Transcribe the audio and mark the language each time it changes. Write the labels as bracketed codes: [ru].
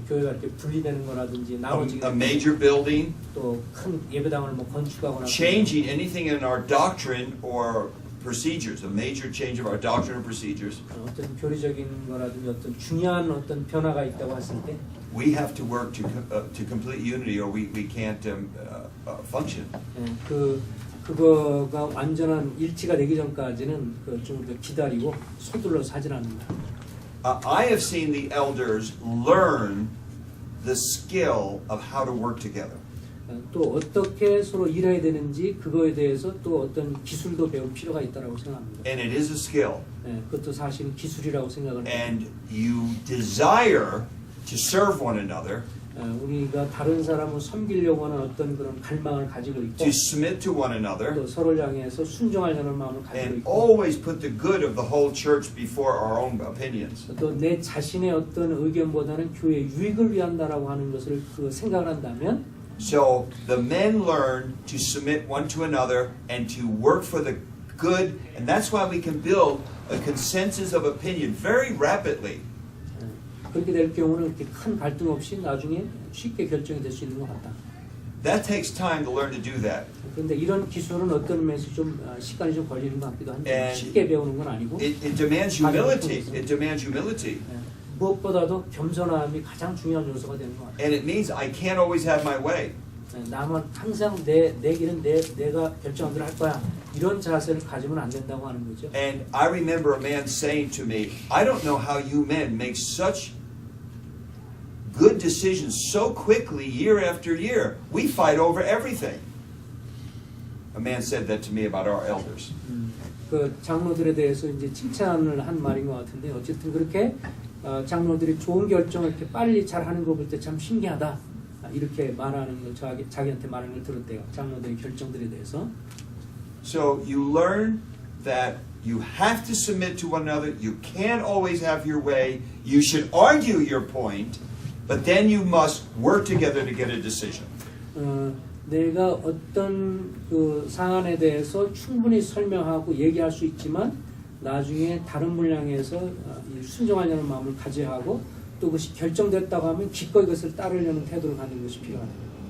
[ko] 교회가 이렇게 분리되는 거라든지 나머지게 [en] a major building, [ko] 또 큰 예배당을 뭐 건축하거나 [en] changing anything in our doctrine or procedures, a major change of our doctrine or procedures, [ko] 어떤 교리적인 거라든지 어떤 중요한 어떤 변화가 있다고 했을 때 [en] we have to work to complete unity or we can't function. [ko] 그거가 완전한 일치가 되기 전까지는 좀 더 기다리고 서둘러서 하진 않는다. [en] I have seen the elders learn the skill of how to work together. [ko] 또 어떻게 서로 일해야 되는지 그거에 대해서 또 어떤 기술도 배울 필요가 있다고 생각합니다. [en] And it is a skill. [ko] 그것도 사실은 기술이라고 생각을 합니다. [en] And you desire to serve one another, [ko] 우리가 다른 사람을 섬기려고 하는 어떤 그런 갈망을 가지고 있고 [en] to submit to one another, [ko] 또 서로를 향해서 순종하려는 마음을 가지고 [en] and [ko] 있고 [en] always put the good of the whole church before our own opinions. [ko] 또 내 자신의 어떤 의견보다는 교회의 유익을 위한다라고 하는 것을 생각을 한다면 [en] So the men learn to submit one to another and to work for the good, and that's why we can build a consensus of opinion very rapidly. [ko] 그렇게 될 경우는 이렇게 큰 갈등 없이 나중에 쉽게 결정이 될 수 있는 것 같다. [en] That takes time to learn to do that. [ko] 그런데 이런 기술은 어떤 면에서 좀 시간이 좀 걸리는 것 같기도 한데 [en] And [ko] 쉽게 배우는 건 아니고 [en] It demands humility. It demands humility. [ko] 무엇보다도 겸손함이 가장 중요한 요소가 되는 것 같아요. [en] And it means I can't always have my way. [ko] 나만 항상 내 길은 내가 결정한 대로 할 거야. 이런 자세를 가지면 안 된다고 하는 거죠. [en] And I remember a man saying to me, I don't know how you men make such good decisions so quickly year after year. We fight over everything. A man said that to me about our elders. [ko] 그 장로들에 대해서 이제 칭찬을 한 말인 것 같은데 어쨌든 그렇게 장로들이 좋은 결정을 이렇게 빨리 잘 하는 거 볼 때 참 신기하다. 이렇게 말하는 걸 자기한테 말하는 걸 들었대요. 장로들의 결정들에 대해서. [en] So you learn that you have to submit to one another. You can't always have your way. You should argue your point, but then you must work together to get a decision. [ko] 내가 어떤 그 사안에 대해서 충분히 설명하고 얘기할 수 있지만 나중에 다른 분을 향해서 순종하려는 마음을 가져야 하고 또 그것이 결정됐다고 하면 기꺼이 그것을 따르려는 태도를 갖는 것이 필요하다.